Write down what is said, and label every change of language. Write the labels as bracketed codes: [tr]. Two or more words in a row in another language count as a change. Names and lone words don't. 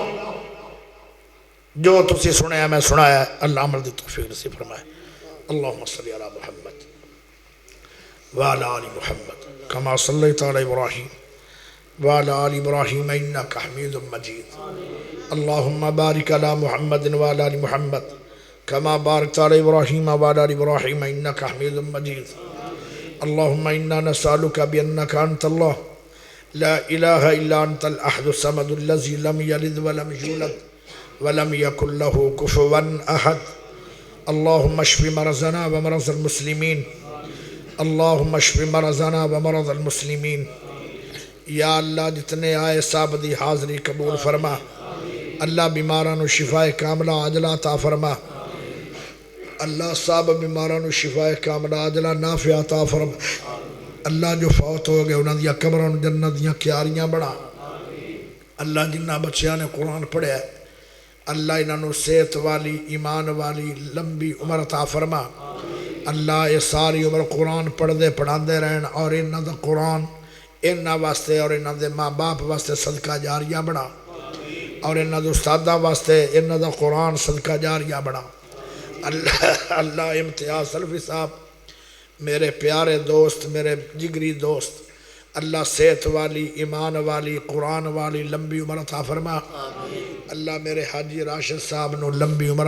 [pa] جو تسی سنے ہیں میں سنایا ہے اللہ عمل دی توفیق نصیب فرمائے [ar] اللہم صلی علی محمد وعلی آل محمد کما صلیت علی ابراہیم وعلی آل ابراہیم انکا حمید مجید اللہم بارک علی محمد وعلی آل محمد کما بارکت علی ابراہیم وعلی آل ابراہیم انکا حمید مجید اللہم انا نسألک بانک انت اللہ لا الہ الا انت الاحد الصمد الذی لم یلد ولم یولد ولم یکن له کفوا احد اللہم اشف مرضنا ومرض المسلمین اللہم اشف مرضنا ومرض المسلمین [pa] یا اللہ جتنے آئے سب دی حاضری قبول فرما اللہ بیماراں نو شفا کاملہ عاجلہ عطا فرما اللہ سب بیماراں نو شفا کاملہ عاجلہ نافع عطا فرما اللہ جو فوت ہو گئے انہاں دیا قبراں نو جنت دیاں کیاریاں بنا اللہ جنہ بچیاں نے قرآن پڑھیا ہے اللہ انہاں نو صحت والی ایمان والی لمبی عمر عطا فرما اللہ یہ ساری عمر قرآن پڑھ دے پڑھاندے رہن اور انہاں دا قرآن انہاں واسطے اور انہاں دے ماں باپ واسطے صدقہ جاریہ بنا اور انہاں دے استادہ واسطے انہاں دا قرآن صدقہ جاریہ بنا اللہ امتیاز سلفی صاحب میرے پیارے دوست میرے جگری دوست اللہ صحت والی ایمان والی قرآن والی لمبی عمر عطا فرما اللہ میرے حاجی راشد صاحب نو لمبی عمر